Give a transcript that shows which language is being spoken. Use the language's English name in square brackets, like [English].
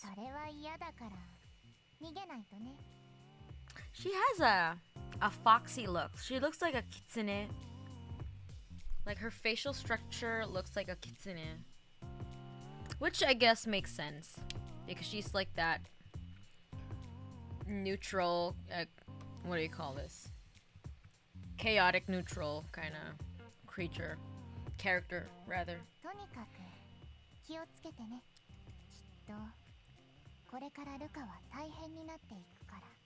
[Japanese] それは嫌だから逃げないとね。 [English] She has a foxy look. She looks like a kitsune. Like her facial structure looks like a kitsune. Which I guess makes sense. Because she's like that neutral, what do you call this? Chaotic neutral kind of creature. Character, rather. [Japanese] とにかく気をつけてね。きっとこれからルカは大変になっていくから。